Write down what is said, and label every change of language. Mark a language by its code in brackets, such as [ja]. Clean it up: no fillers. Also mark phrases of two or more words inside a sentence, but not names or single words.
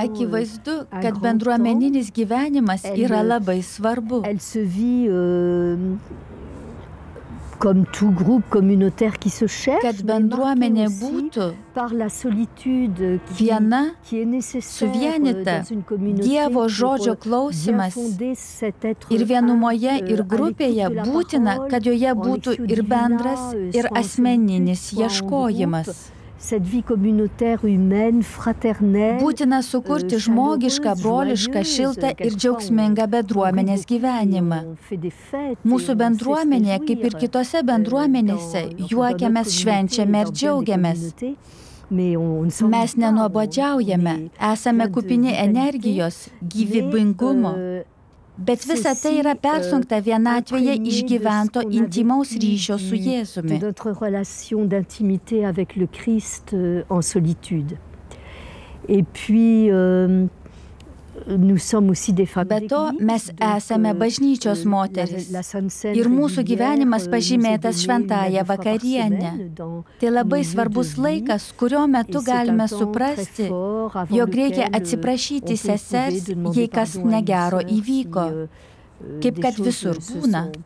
[lt] Akivaizdu, kad bendruomeninis gyvenimas yra labai svarbu. [fr] Elle se vit comme tout groupe communautaire qui se cherche, [lt] kad bendruomenė būtų [fr] par la solitude [lt] viena, [fr] qui est nécessaire [lt] suvienita, [fr] dans une communauté [lt] Dievo žodžio klausimas ir vienumoje ir grupėje būtina, kad joje būtų ir bendras, ir asmeninis ieškojimas. [fr] Cette vie communautaire humaine, fraternelle. [lt] Būtina sukurti žmogišką, brolišką, šiltą ir džiaugsmingą bendruomenės gyvenimą. Mūsų bendruomenė, kaip ir kitose bendruomenėse, juokiamės, švenčiame ir džiaugiamės. Mes nenuobodžiaujame, esame kupini energijos, gyvybingumo. Bet visa tai yra persunkta vienatvėje išgyvento intimaus ryšio su Jėzumi. [fr] Notre relation d'intimité avec le Christ en solitude. Et puis nous sommes aussi des femmes d'église. [lt] Be to, mes esame bažnyčios moteris ir mūsų gyvenimas pažymėtas šventąja vakarienė. Tai labai svarbus laikas, kurio metu galime suprasti, jog reikia atsiprašyti sesers, jei kas negero įvyko, kaip kad visur būna.